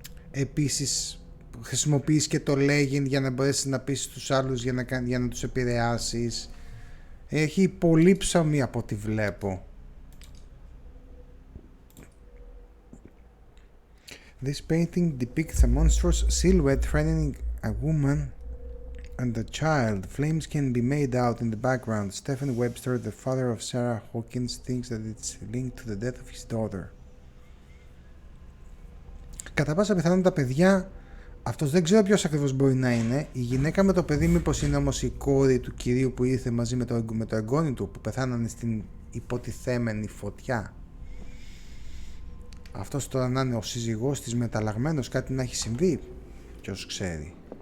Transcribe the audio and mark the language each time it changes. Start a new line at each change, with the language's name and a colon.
Greek: Επίσης χρησιμοποιείς και το legend για να μπορέσεις να πείσεις τους άλλους για να τους επηρεάσεις. Έχει πολύ ψωμί από ό,τι βλέπω.
English: This painting depicts a monstrous silhouette threatening a woman and a child. Flames can be made out in the background. Stephen Webster, the father of Sarah Hawkins, thinks that it's linked to the death of his daughter.
Greek: Κατά πάσα πιθανότητα, παιδιά, αυτός δεν ξέρω ποιος ακριβώς μπορεί να είναι. Η γυναίκα με το παιδί μήπως είναι όμως η κόρη του κυρίου που ήρθε μαζί με το εγγόνι του που πεθάνανε στην υποτιθέμενη φωτιά. Αυτός τώρα να είναι ο σύζυγός της μεταλλαγμένος, κάτι να έχει συμβεί. Ποιος ξέρει.